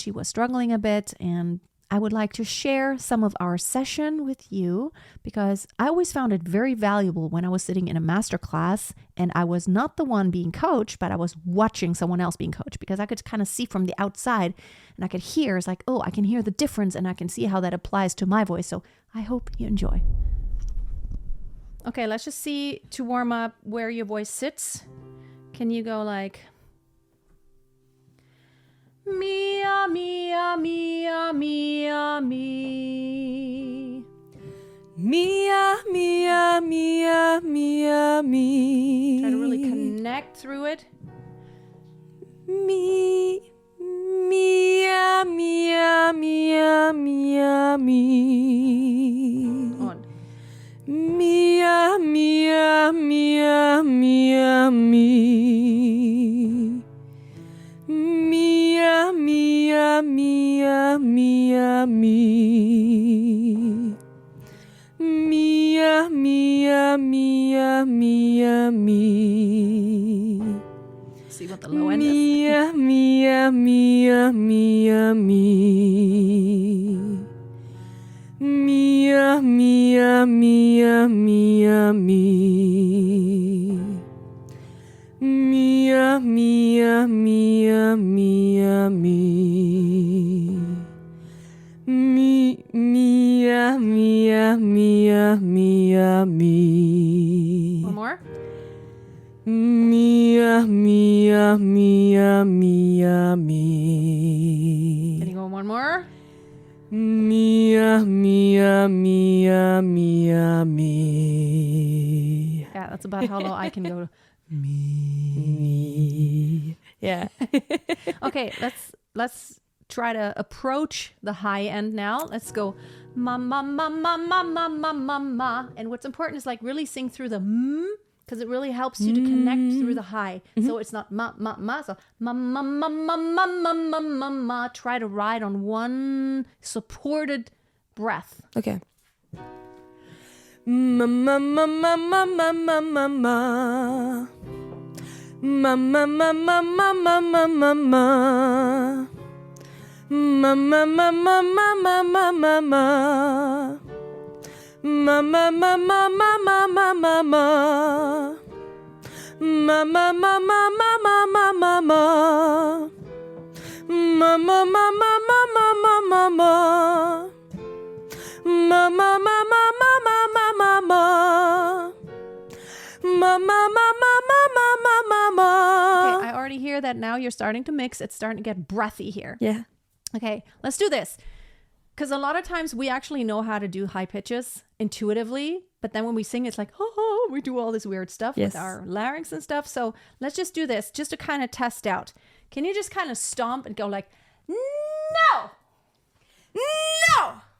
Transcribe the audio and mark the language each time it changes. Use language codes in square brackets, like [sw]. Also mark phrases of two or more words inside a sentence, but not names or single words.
[en] She was struggling a bit, and I would like to share some of our session with you because I always found it very valuable when I was sitting in a master class and I was not the one being coached, but I was watching someone else being coached because I could kind of see from the outside and I could hear, it's like, oh, I can hear the difference and I can see how that applies to my voice. So I hope you enjoy. Okay, let's just see to warm up where your voice sits. Can you go like... Mia, mia, mia, mia, me. Mia, mia, mia, mia, me. Try to really connect through it. Me, mia, mia, mia, mia, me. On. Mia, mia, mia, mia, me. Mia, mia, mia, mia, me. Mia, mia, mia, mia, me. See what the low end is. Mia, mia, mia, mia, me. Mia, mia, mia, mia, me. Mia, mia, mia, mia, me. Mia, mia, mia, mia, me. One more. Mia, mia, mia, mia, me. Can you go one more? Mia, mia, mia, mia, me. Yeah, that's about how low I can go. Me. Yeah. Okay, let's try to approach the high end now. Let's go ma ma ma ma ma ma ma ma ma. And what's important is like really sing through the because it really helps you to connect through the high. So it's not ma ma ma. So ma ma ma ma ma ma ma ma ma. Try to ride on one supported breath. Okay. Ma ma ma ma ma ma ma ma ma. Ma ma ma ma ma ma ma ma ma. Ma ma ma ma ma ma ma ma ma. Ma ma ma ma ma ma ma ma ma. Ma ma ma ma ma ma ma ma ma. Ma ma ma ma ma ma ma ma ma. Ma ma ma ma ma ma ma ma ma. Ma ma ma ma ma ma ma ma ma. Okay, I already hear that now you're starting to mix. It's starting to get breathy here. Yeah. Okay, let's do this. Because a lot of times we actually know how to do high pitches intuitively, but then when we sing, it's like, oh, we do all this weird stuff with our larynx and stuff. So let's just do this just to kind of test out. Can you just kind of stomp and go like, no, no.